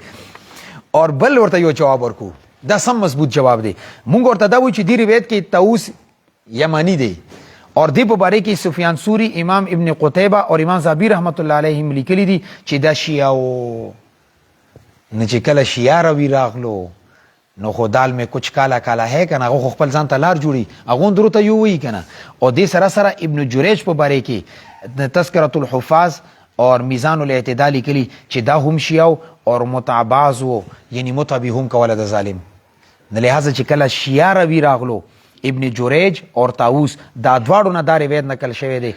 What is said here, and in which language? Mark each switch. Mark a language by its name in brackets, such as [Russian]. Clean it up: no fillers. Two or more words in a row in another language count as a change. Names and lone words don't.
[Pashto] اور بل ورته یو جواب ورکو، دا سم مضبوط جواب دی. مونږ ورته دا و چې دی روایت کې طاووس یمانی دی اور دی په باره کې سفیان سوری، امام ابن قتیبه اور امام زابی [Arabic] رحمت الله علیهم [Pashto] لیکلی دي چې دا شیعو نه چې کله شیعه روي راغلو نو خو [Urdu] دال میں کچھ کالا کالا ہے [Pashto] کنه، هغه خپل ځان ته لار جوړي، هغه درو ته یو وی کنه. او دې سره سره ابن جریج په باره کې تذکرۃ الحفاظ اور میزان الاعتدال لیکلی چې دا هم شیعو اور متعباز وو، یعنی متعبی هم کوله د ظالم. نه لہذا چې کله شیعه روي راغلو ابن جریج اور طاووس دا دواړو نه دا روایت نقل شوی دی.